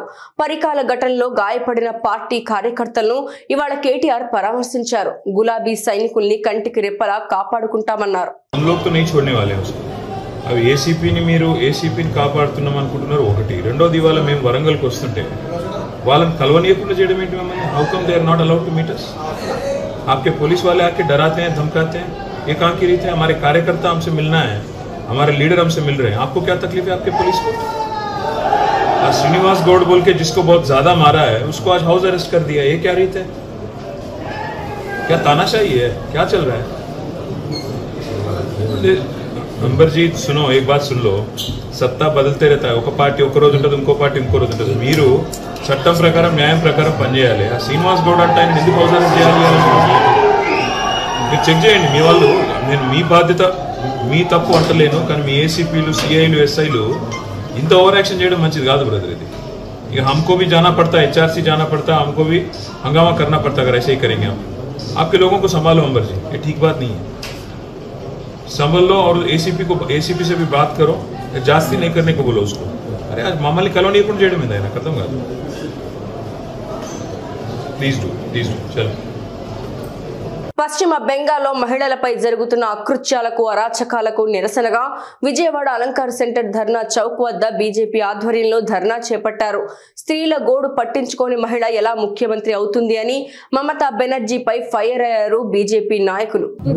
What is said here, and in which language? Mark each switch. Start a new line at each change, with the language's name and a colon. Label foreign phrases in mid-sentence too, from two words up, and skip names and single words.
Telugu: పరికాల ఘటనలో గాయపడిన పార్టీ కార్యకర్తలను ఇవాళ కేటీఆర్ పరామర్శించారు. గులాబీ సైనికుల్ని కంటికి రెప్పలా కాపాడుకుంటామన్నారు. అవి ఏసీపీని కాపాడుతున్నాం అనుకుంటున్నారు ఒకటి. రెండోది ఇవాళ మేము వరంగల్కి వస్తుంటే వాళ్ళని కలవనీయకుండా చేయడం ఏంటి మమ్మల్ని?
English: How come they are not allowed to meet us?
Hindi: आपके पुलिस वाले आके डराते हैं, धमकाते हैं, ये कहाँ की रीत है? हमारे कार्यकर्ता हमसे मिलना है, हमारे लीडर हमसे मिल रहे हैं, आपको क्या तकलीफ है आपके पुलिस को? आज श्रीनिवास गौड़ बोल के जिसको बहुत ज्यादा मारा है उसको आज
English: house arrest
Hindi: कर दिया, ये क्या रीत है? क्या तानाशाही है? क्या चल रहा है? अंबर जी सुनो, एक बात सुन लो, सत्ता बदलते रहता है.
Telugu: ఒక పార్టీ ఒక రోజు ఉంటుంది, ఇంకో పార్టీ ఇంకో రోజు ఉంటుంది. మీరు చట్టం ప్రకారం న్యాయం ప్రకారం పనిచేయాలి. ఆ శ్రీనివాస్ గౌడ్ అంటే ఆయన ఎందుకు అవసరం చేయాలి? మీరు చెక్ చేయండి. మీ వాళ్ళు, నేను మీ బాధ్యత, మీ తప్పు అంటలేను, కానీ మీ ఏసీపీలు సిఐలు ఎస్ఐలు ఇంత
English: over action
Telugu: చేయడం మంచిది కాదు బ్రదర్. ఇది ఇక
Hindi: हमको भी जाना पड़ता है, HRC जाना पड़ता है, हमको भी हंगामा करना पड़ता है. अगर ऐसे ही करेंगे आप, आपके लोगों को संभालो अंबर जी, ये ठीक बात नहीं है. संभल लो और एसीपी से भी बात करो, जास्ती नहीं करने को बोलो उसको. अरे आज मामली कॉलोनी को जेड में देना खत्म कर दो.
English: please do
Hindi: चलो.
Telugu: పశ్చిమ బెంగాల్లో మహిళలపై జరుగుతున్న అకృత్యాలకు అరాచకాలకు నిరసనగా విజయవాడ అలంకార్ సెంటర్ ధర్నా చౌక్ వద్ద బీజేపీ ఆధ్వర్యంలో ధర్నా చేపట్టారు. స్త్రీల గోడు పట్టించుకోని మహిళ ఎలా ముఖ్యమంత్రి అవుతుంది అని మమతా బెనర్జీపై ఫైర్ అయ్యారు బీజేపీ నాయకులు.